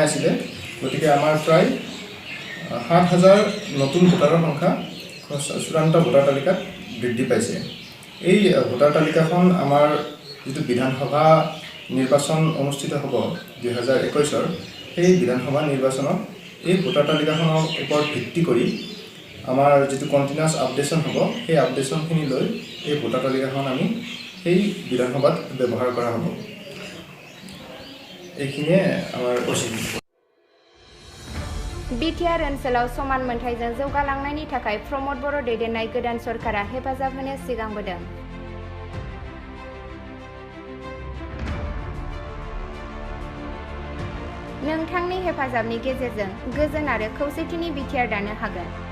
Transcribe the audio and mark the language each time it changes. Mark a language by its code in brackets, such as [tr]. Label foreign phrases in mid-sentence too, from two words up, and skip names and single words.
[as] আছিল গতিকে আমাৰ প্ৰায় 7,000 নতুন ভোটাৰৰ সংখ্যা চূড়ান্ত ভোটাৰ তালিকাত বৃদ্ধি পাইছে এই ভোটাৰ তালিকাখন আমাৰ যেটো বিধানসভা নিৰ্বাচন অনুষ্ঠিত হ'ব 2021 এই বিধানসভা নিৰ্বাচনত এই ভোটাৰ তালিকাখনৰ ওপৰত ভিত্তি কৰি আমাৰ যেটো [en] continuous updation [as] হ'ব এই আপডেটনখিনি লৈ এই ভোটাৰ তালিকাখন আমি এই বিধানসভাত ব্যৱহাৰ কৰা হ'ব এইখিনিয়ে আমাৰ [brx] बिटिआर ओनसोलाव समान मोनथायजों जौगालांनायनि थाखाय प्रमद बर' दैदेननाय गोदान सरकारा हेफाजाब होनो सिगांबोदों नोंथांनि हेफाजाबनि गेजेरजों गोजोन आरो खौसेथिनि बिटिआर दानो हागोन